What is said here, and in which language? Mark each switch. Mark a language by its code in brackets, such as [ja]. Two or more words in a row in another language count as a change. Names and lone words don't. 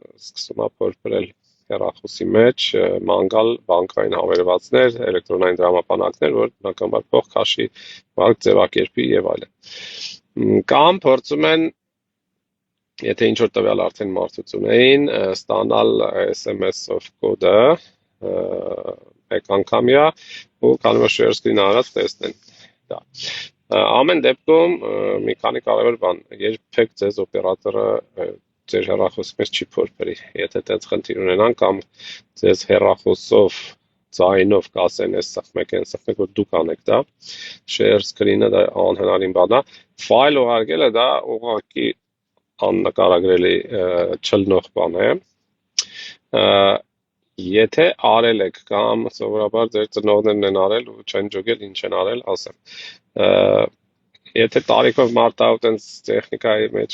[hy] է փորփրել հեռախոսի մեջ, ման գալ բանկային հավելվածներ, էլեկտրոնային դրամապանակներ, որ բնականաբար փող քաշի, վարկ ձևակերպի եւ այլն։ Կամ փորձում են, եթե ինչ որ տվյալ արդեն մարդուց ունեին, ստանալ SMS-ով կոդը, մեկ անգամյա ու կարող է [en] share screen [hy] արած տեսնեն դա։ Ամեն դեպքում մի քանի կարևոր բան, երբեք ձեզ օպերատորը ձեր հեռախոսի մեջ չի փորփրի, եթե այդպես խնդիր ունենան կամ ձեզ հեռախոսով ձայնով կասեն այս սխմեք, որ դուք անեք դա, [en] share screen- [hy] ը դա անհնարին բան է, ֆայլ ուղարկելը դա ուղղակի աննկարագրելի չլնող բան է։ Եթե արել եք կամ սովորաբար ձեր ծնողներն են արել ու չեն ջոգել, ինչ են արել, ասեմ։ Եթե տարիքով մարդը այդպես տեխնիկայի մեջ